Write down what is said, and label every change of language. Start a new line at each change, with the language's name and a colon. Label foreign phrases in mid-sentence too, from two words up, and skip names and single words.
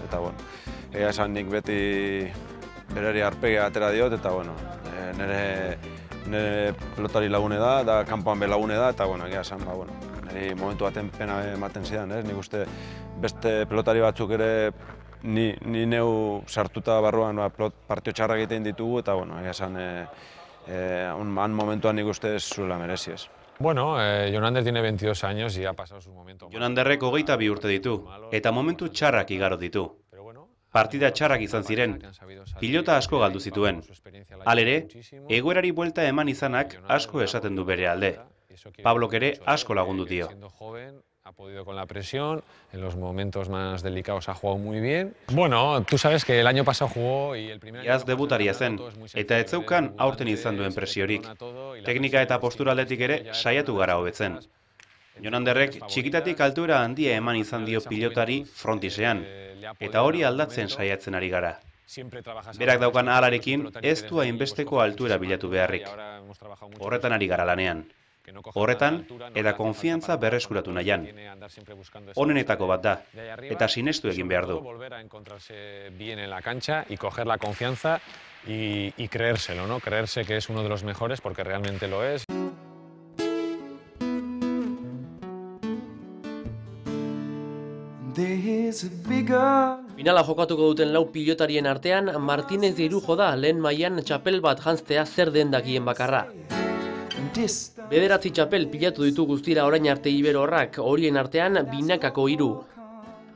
Basque: Eta egia esan nik beti berari arpegia atera diot eta nire pelotari lagune da, eta kanpoan belagune da, eta egia esan, niri momentu baten pena ematen zidan, ez? Nik uste beste pelotari batzuk ere ni neu sartuta barruan partio txarrak egiten ditugu, eta egia esan, han momentuan nik uste ez zuela merezi ez.
Spanish: Bueno, Jonander tiene 22 años y ha pasado su momento.
Basque: Jonanderrek 22 urte ditu, eta momentu txarrak igaro ditu. Partida txarrak izan ziren, pilota asko galdu zituen. Halere, egoerari buelta eman izanak asko esaten du bere alde. Pablok ere asko lagundu dio.
Spanish: Ha podido con la presión, en los momentos más delicados ha jugado muy bien. Bueno, tú sabes que el año pasado jugó y el primer año...
Basque: Iaz debutaria zen, eta ez zeukan aurten izan duen presiorik. Teknika eta postura aldetik ere saiatu gara hobetzen. Jonanderrek txikitatik altuera handia eman izan dio pilotari frontisean, eta hori aldatzen saiatzen ari gara. Berak daukan ahalarekin ez du hainbesteko altuera bilatu beharrik. Horretan ari gara lanean. Horretan, eta konfiantza berreskuratu nahian. Honenetako bat da, eta sinestu egin behar du.
Spanish: Bien en la cancha y coger la confianza y creérselo, ¿no? Creerse que es uno de los mejores porque realmente lo es.
Basque: Finala jokatuko duten lau pilotarien artean, Martinez Irujo da lehen mailan txapel bat janztea zer den dakien bakarra. 9 txapel pilatu ditu guztira orain arte Iberorrak, horien artean binakako 3.